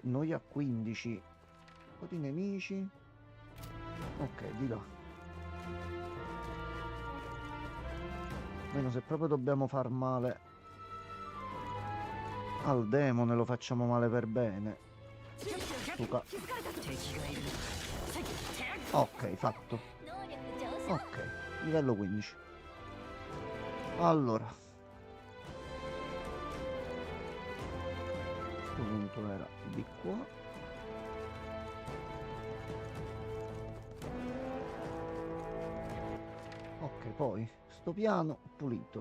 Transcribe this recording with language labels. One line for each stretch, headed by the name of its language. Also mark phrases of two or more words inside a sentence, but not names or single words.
Italian: Noi a 15. Un po' di nemici. Ok, di là. Almeno se proprio dobbiamo far male al demone, lo facciamo male per bene. Suca.
Japanese: 敵がいる
Italian: Ok, fatto.
Japanese: 能力上昇
Italian: Ok, livello 15. Allora. Questo punto era di qua. Ok, poi sto piano pulito.